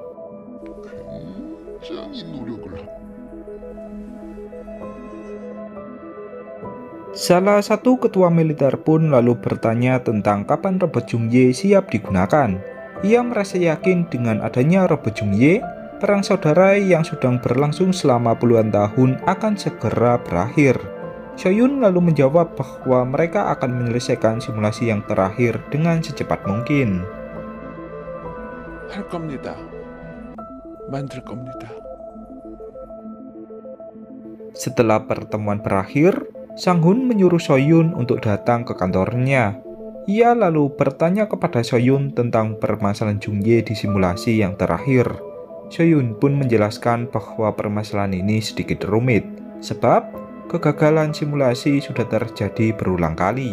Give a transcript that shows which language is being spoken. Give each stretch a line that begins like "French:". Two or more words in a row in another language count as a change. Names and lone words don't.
Indonesian: Salah satu ketua militer pun lalu bertanya tentang kapan robot Jungye siap digunakan. Ia merasa yakin dengan adanya robot Jungye, perang saudara yang sedang berlangsung selama puluhan tahun akan segera berakhir. Soyun lalu menjawab bahwa mereka akan menyelesaikan simulasi yang terakhir dengan secepat mungkin.
Korean: 할 겁니다. 만들 겁니다.
Indonesian: Setelah pertemuan berakhir, Sang Hun menyuruh Soyun untuk datang ke kantornya. Ia lalu bertanya kepada Soyun tentang permasalahan Jungye di simulasi yang terakhir. Soyun pun menjelaskan bahwa permasalahan ini sedikit rumit, sebab kegagalan simulasi sudah terjadi berulang kali.